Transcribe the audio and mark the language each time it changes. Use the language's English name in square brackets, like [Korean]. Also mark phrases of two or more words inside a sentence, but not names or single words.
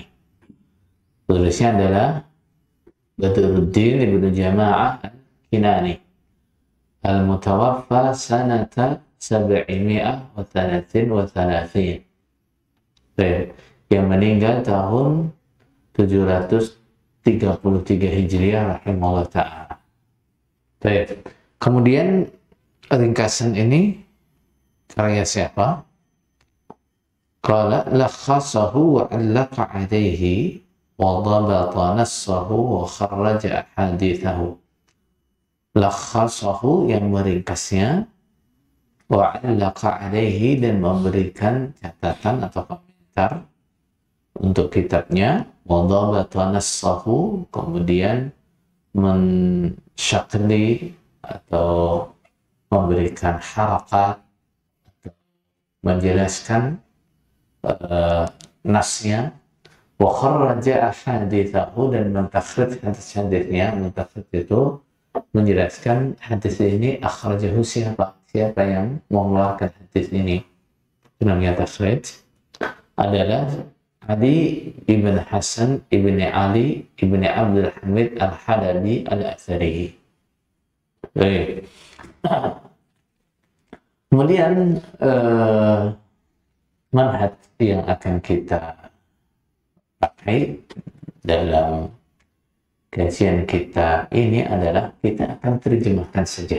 [Indonesian] Penulisnya adalah Badruddin Ibnu Jama'ah Al-Kinani, [Arabic] المتوفى سنة 733, [Indonesian] yang meninggal tahun 733 Hijriah [Arabic] رحمه الله تعالى. [Indonesian] Kemudian ringkasan ini karya siapa? [Arabic] قال لخصه وعلق عليه وضبط نصه وخرج أحاديثه. لخصه, [Indonesian] yang meringkasnya, [Arabic] وعلق عليه, [Indonesian] dan memberikan catatan atau komentar untuk kitabnya, [Arabic] وضبط نصه, [Indonesian] kemudian mensyakli atau memberikan harakat, menjelaskan nasnya, [Arabic] وخرج أحاديثه, [Indonesian] dan mentakhrij hadis-hadisnya. Mentakhrij itu menjelaskan hadis ini akhrajahu siapa yang mengeluarkan hadis ini. Itu namanya takhrij. Adalah Ali ibn Hasan ibn Ali ibn Abdul Hamid al-Halabi al-Athari. Kemudian manhaj yang akan kita pakai dalam kajian kita ini adalah kita akan terjemahkan saja.